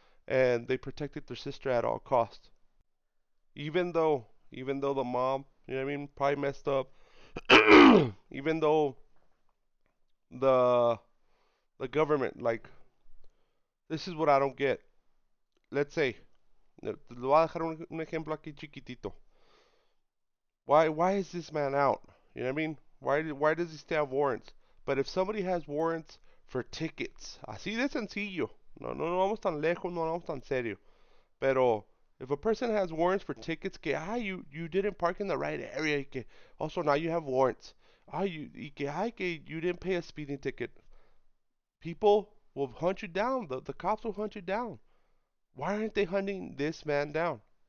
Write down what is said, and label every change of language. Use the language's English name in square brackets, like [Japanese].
[English] and they protected their sister at all costs. Even though the mom, you know what I mean, probably messed up. Even though the the government, like, this is what I don't get. Let's say, [Spanish] le voy a dejar un ejemplo aquí chiquitito. [English] Why is this man out? You know what I mean? Why does he still have warrants? But if somebody has warrants for tickets, [Spanish] así de sencillo. No vamos tan lejos, no vamos tan serio. Pero [English] if a person has warrants for tickets, [Spanish] que [English] you didn't park in the right area, [Spanish] y que [English] also now you have warrants. [Spanish] Que [English] you didn't pay a speeding ticket. People will hunt you down. The cops will hunt you down. Why aren't they hunting this man down?